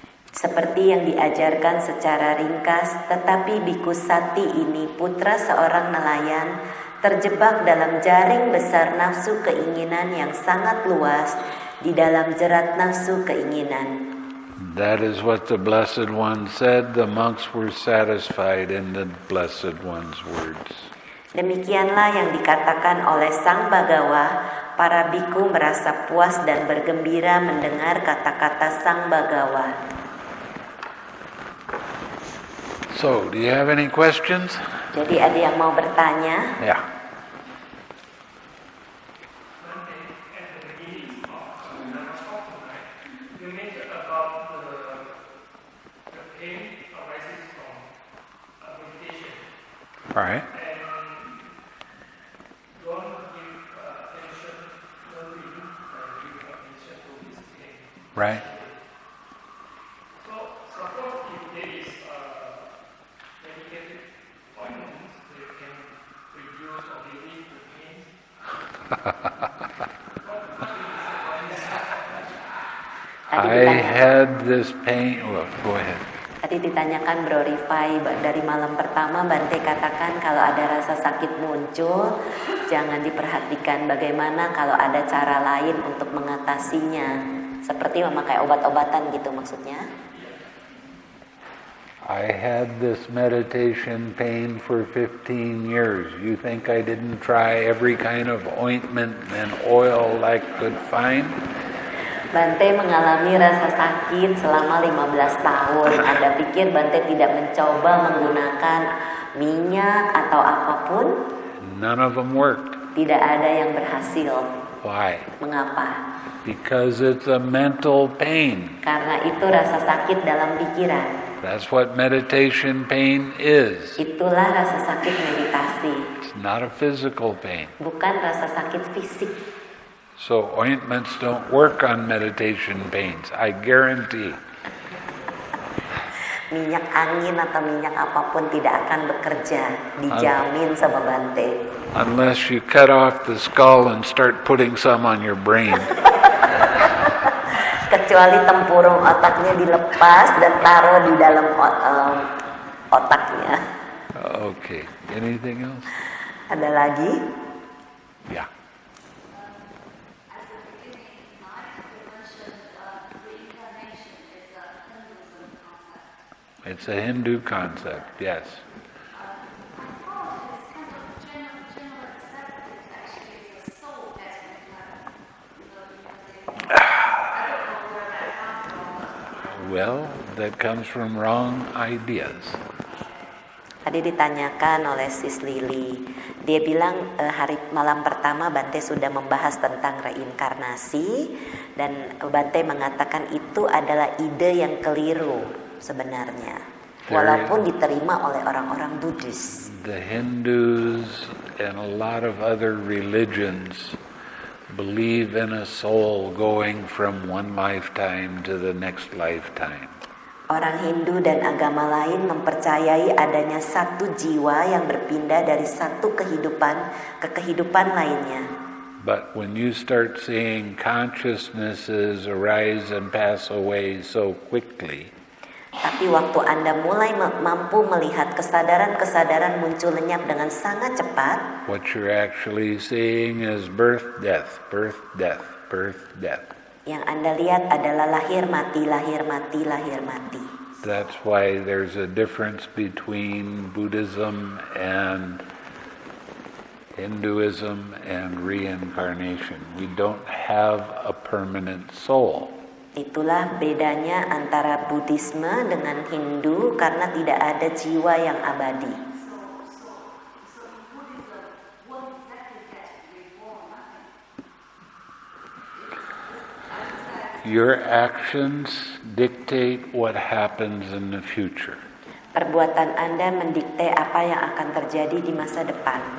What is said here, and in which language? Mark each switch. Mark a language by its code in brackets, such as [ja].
[id] Seperti yang diajarkan secara ringkas, tetapi biku Sati ini putra seorang nelayan, terjebak dalam jaring besar nafsu keinginan yang sangat luas di dalam jerat nafsu keinginan. [en] That is what the Blessed One said. The monks were satisfied in the Blessed One's words. [id] Demikianlah yang dikatakan oleh Sang Bagawa, para biku merasa puas dan bergembira mendengar kata-kata Sang Bagawa. [en] So, do you have any questions? [id] Jadi ada yang mau bertanya? [en] Yeah. All right. Right. So, suppose if there is medicated ointments that can reduce or relieve the pain. I had this pain. Well, go ahead. [id] Tadi ditanyakan Bro Rifai, dari malam pertama Bhante katakan kalau ada rasa sakit muncul, jangan diperhatikan bagaimana kalau ada cara lain untuk mengatasinya. Seperti memakai obat-obatan gitu maksudnya. [en] I had this meditation pain for 15 years. You think I didn't try every kind of ointment and oil I could find? [id] Bhante mengalami rasa sakit selama 15 tahun. Anda pikir Bhante tidak mencoba menggunakan minyak atau apapun? [en] None of them worked. [id] Tidak ada yang berhasil. [en] Why? [id] Mengapa? [en] Because it's a mental pain. [id] Karena itu rasa sakit dalam pikiran. [en] That's what meditation pain is. [id] Itulah rasa sakit meditasi. [en] It's not a physical pain. [id] Bukan rasa sakit fisik. [en] So ointments don't work on meditation pains, I guarantee. [id] Minyak angin atau minyak apapun tidak akan bekerja, dijamin sama Bhante. [en] Unless you cut off the skull and start putting some on your brain. [id] Kecuali tempurung otaknya dilepas dan taruh di dalam otaknya. [en] Okay, anything else? [id] Ada lagi? [en] Yeah. It's a Hindu concept, yes. Well, that comes from wrong ideas. [id] Tadi ditanyakan oleh Sis Lily, dia bilang malam pertama Bhante sudah membahas tentang reinkarnasi dan Bhante mengatakan itu adalah ide yang keliru sebenarnya, walaupun diterima oleh orang-orang Buddhis. [en] The Hindus and a lot of other religions believe in a soul going from one lifetime to the next lifetime. [id] Orang Hindu dan agama lain mempercayai adanya satu jiwa yang berpindah dari satu kehidupan ke kehidupan lainnya. [en] But when you start seeing consciousnesses arise and pass away so quickly, [id] tapi waktu Anda mulai mampu melihat kesadaran-kesadaran muncul lenyap dengan sangat cepat, [en] what you're actually seeing is birth, death, birth, death, birth, death. [id] Yang Anda lihat adalah lahir mati, lahir mati, lahir mati. [en] That's why there's a difference between Buddhism and Hinduism and reincarnation. We don't have a permanent soul. [id] Itulah bedanya antara Buddhisme dengan Hindu karena tidak ada jiwa yang abadi. [en] Your actions dictate what happens in the future. [id] Perbuatan Anda mendikte apa yang akan terjadi di masa depan.